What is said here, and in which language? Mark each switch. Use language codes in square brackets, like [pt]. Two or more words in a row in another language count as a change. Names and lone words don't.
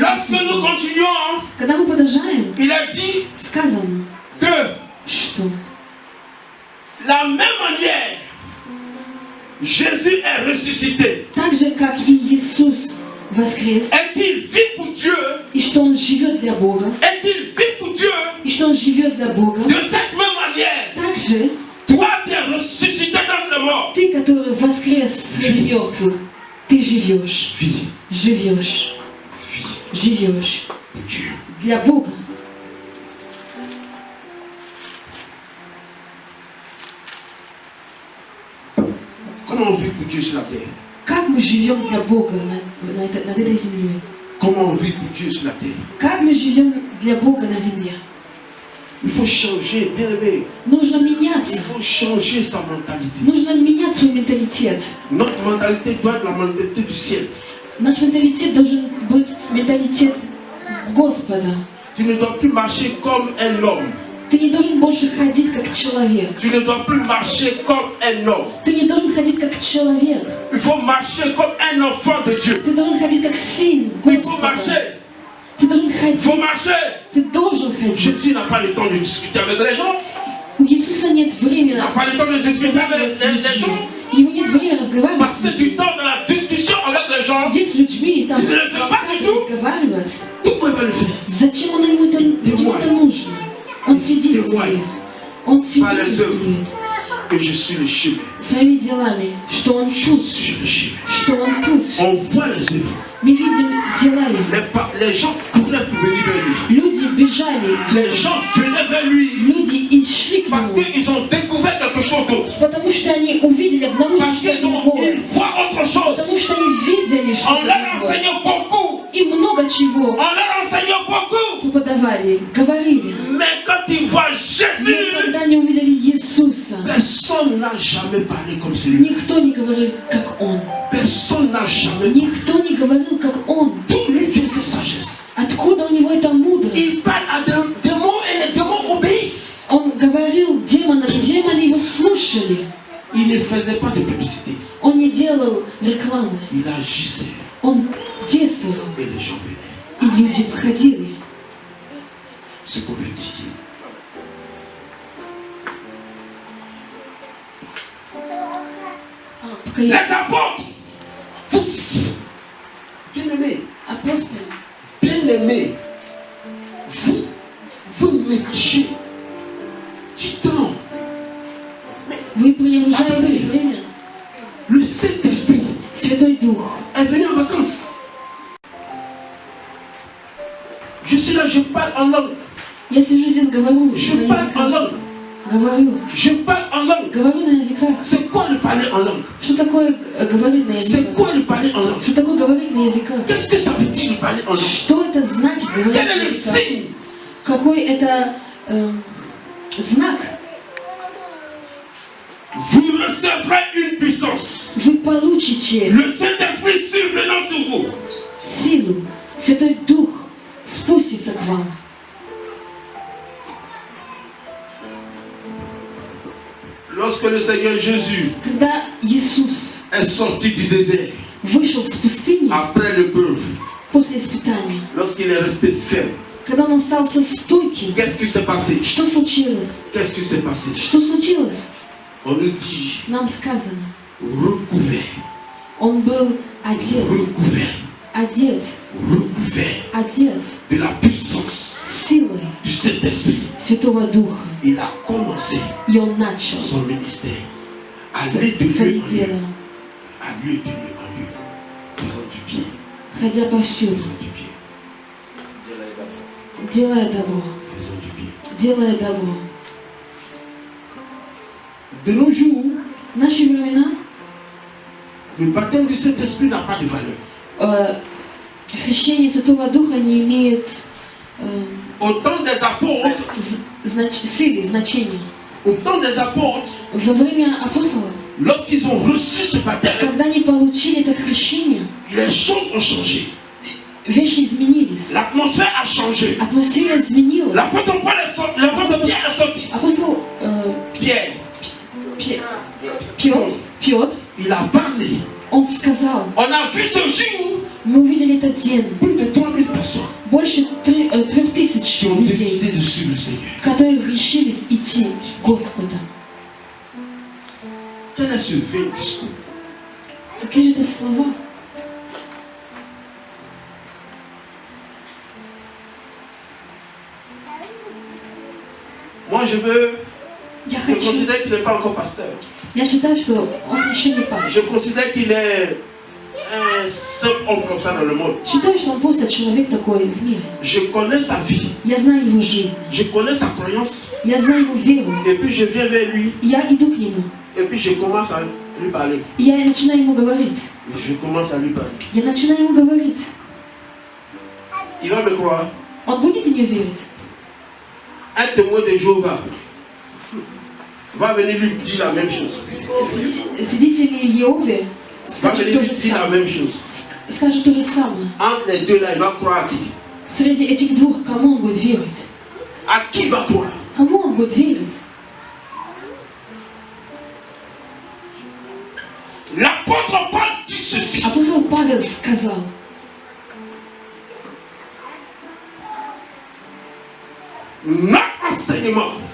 [fr] Lorsque nous [ru] Иисусом. [fr] continuons, [ru] Когда мы продолжаем, [fr] il a dit [ru] сказано, [fr] que [ru] что [fr] la même manière, Jésus est ressuscité. [ru] так же, как и Иисус воскрес, [fr] Et qu'il vit pour Dieu. [ru] и что Он живет для Бога, [fr] Et qu'il vit pour Dieu. [ru] и что Он живет для Бога, [fr] De cette même manière, [ru] так же [fr] toi qui es ressuscité dans le mort, [ru] ты, который воскрес среди мертвых, ты живешь, [fr] vis, [ru] живешь, [fr] vis [ru] живешь [fr] pour Dieu. [ru] для Бога. [fr] Comment on vit pour Dieu sur la terre? [ru] Как мы живем для Бога над этой землей? [fr] Comment on vit pour Dieu sur la terre? [ru] Как мы живем для Бога на земле? [fr] Il faut changer, bien aimé. [ru] Нужно [fr] Il [ru] меняться. [fr] faut changer sa mentalité. [ru] Нужно менять свой менталитет. [fr] Notre mentalité doit être la mentalité du ciel. [ru] Наш менталитет должен быть менталитет Господа. [fr] Tu ne dois plus marcher comme un homme. [ru] Ты не должен больше ходить как человек. [fr] Tu ne dois plus marcher comme un homme. [ru] Ты не должен ходить как человек. [fr] Il faut marcher comme un enfant de Dieu. [ru] Ты должен ходить как сын [fr] Il faut [ru] Господа. [fr] marcher. [ru] Ты должен [fr] Il faut [ru] ходить. [fr] marcher. [ru] Ты должен ходить. [fr] Jésus n'a pas le temps de discuter avec les gens. [ru] У Иисуса нет [fr] Il [ru] времени [fr] n'a pas le temps de discuter avec [ru] разговаривать с [fr] les gens. [ru] людьми. У него нет времени разговаривать [fr] Passer [ru] с [fr] du [ru] людьми. [fr] temps dans la discussion avec les gens. [ru] Сидеть с людьми и там [fr] Il ne le fait pas du tout. [ru] разговаривать. [fr] Pourquoi il va le faire? [ru] Зачем он ему это, зачем это нужно? Он свидетельствует. Он свидетельствует [fr] Que je suis le chemin. [ru] своими делами, что он [fr] Je [ru] тут, [fr] suis le chemin. [ru] что он тут. [fr] On voit les œuvres. [ru] Мы видим дела его. [fr] Les gens couraient pour venir vers lui. [ru] Люди бежали, [fr] Les gens venaient vers lui [ru] люди и шли к [fr] parce [ru] нему, [fr] qu'ils ont découvert quelque chose d'autre. [ru] потому что они увидели, обнаружили [fr] Parce [ru] что-то [fr] qu'ils [ru] другое, [fr] voient autre chose. [ru] потому что они видели [fr] On [ru] что-то [fr] leur [ru] другое. [fr] enseigne beaucoup. [ru] И много чего [fr] On leur enseigne beaucoup. [ru] преподавали, говорили. [fr] Mais quand ils voient Но Jésus, [ru] когда они увидели Иисуса, [fr] personne n'a jamais parlé comme celui. [ru] никто не говорил, как Он. [fr] Personne n'a jamais. [ru] Никто не говорил, как Он. [fr] D'où lui vient cette sagesse? [ru] Откуда у него эта мудрость? [fr] Il parle à des démons et les démons obéissent. [ru] Он говорил демонам, и демоны его слушали. [fr] Il ne faisait pas de publicité. [ru] Он не делал рекламы. [fr] Il agissait [ru] Он действовал. [fr] et les gens venaient [ru] И люди входили. [fr] se convertir. Les apôtres, vous, bien-aimés, [ru] Апостолы, [fr] bien-aimés, vous négligez du temps. [ru] вы приближаете время. [fr] Le Saint-Esprit [ru] Святой Дух. [fr] est venu en vacances. Je suis là, je parle en langue. [ru] Я сижу здесь, говорю [fr] Je [ru] на [fr] parle en [ru] языках. [fr] langue. [ru] Говорю. [fr] Je parle en langue. [ru] Говорю на языках. [fr] C'est quoi le parler en langue? [ru] Что такое говорить на [fr] C'est [ru] языках? [fr] quoi le parler en langue? [ru] Что такое говорить на языках? [fr] Qu'est-ce que ça veut dire le parler en langue? [ru] Что это значит говорить [fr] Quel [ru] на [fr] est le [ru] языках? [fr] signe? [ru] Какой это знак? [fr] Vous recevrez une puissance. [ru] Вы получите [fr] Le Saint-Esprit survenant sur vous. [ru] силу. Святой Дух спустится к вам. [fr] Lorsque le Seigneur Jésus [ru] Когда Иисус [fr] est sorti du désert [ru] вышел с пустыни [fr] après l'épreuve, [ru] после испытания, [fr] lorsqu'il est resté ferme, [ru] когда он остался стойким, [fr] qu'est-ce qui s'est passé? [ru] что случилось? [fr] Qu'est-ce qui s'est passé? [ru] Что случилось? [fr] On nous dit [ru] Нам сказано, [fr] recouvert, [ru] он был одет, одет, одет [fr] de la puissance [ru] силой [fr] du Saint-Esprit. [ru] Святого Духа. [fr] Il a commencé [ru] И он начал [fr] son ministère. Aller de lieu [ru] свои [fr] en lieu, [ru] дела, [fr] à lieu de lieu en lieu, faisant du bien, [ru] ходя повсюду, [fr] faisant du bien, [ru] делая добро, [fr] faisant du bien. [ru] делая добро. [fr] De nos jours, [ru] В наши времена [fr] le baptême du Saint-Esprit n'a pas de valeur. [ru] Хрещение Святого Духа не имеет [fr] Au temps des apôtres, [ru] силы, значения. [fr] au temps des apôtres, [ru] Во время апостолов, [fr] lorsqu'ils ont reçu ce baptême, [ru] когда они получили это хрещение, [fr] les choses ont changé. [ru] вещи изменились. [fr] L'atmosphère a changé. [ru] Атмосфера изменилась. [fr] L'apôtre Pierre est sorti. [ru] Апостол Pierre, Петр, [fr] il a parlé. [ru] он сказал, [fr] On a vu ce jour [ru] мы увидели этот день, [fr] plus de 3000 personnes [ru] больше 3000 [fr] qui ont [ru] людей, [fr] décidé de suivre le Seigneur. [ru] которые решились идти с Господом. [fr] Quel est ce vain discours? [ru] Какие же это слова? [fr] Moi, je [ru] Я хочу. [fr] considère qu'il n'est pas encore pasteur. [ru] Я считаю, что он еще не пастор. [fr] Je considère qu'il est un seul homme comme ça dans le monde. [ru] Считаю, что он просто человек такой в мире. [fr] Je connais sa vie, [ru] Я знаю его жизнь. [fr] je connais sa croyance, [ru] Я знаю его веру. [fr] et puis je viens vers lui, [ru] И я иду к нему. [fr] et puis je commence à lui parler. [ru] И я начинаю ему говорить. [fr] Je commence à lui parler. [ru] Я начинаю ему говорить. [fr] Il va me croire. [ru] Он будет мне верить. [fr] Un témoin de Jéhovah va venir lui dire la même chose. [ru] Свидетели Иеговы [fr] Va [ru] скажут [fr] venir [ru] то [fr] lui [ru] же [fr] dire la [ru] самое. [fr] même chose. [ru] Скажут то же самое. [fr] Entre les deux là, il va croire à qui? [ru] Среди этих двух, кому он будет верить? [fr] À qui il va croire? [ru] Кому он будет верить? [fr] L'apôtre Paul dit ceci. [ru] Апостол Павел сказал, [fr] Notre enseignement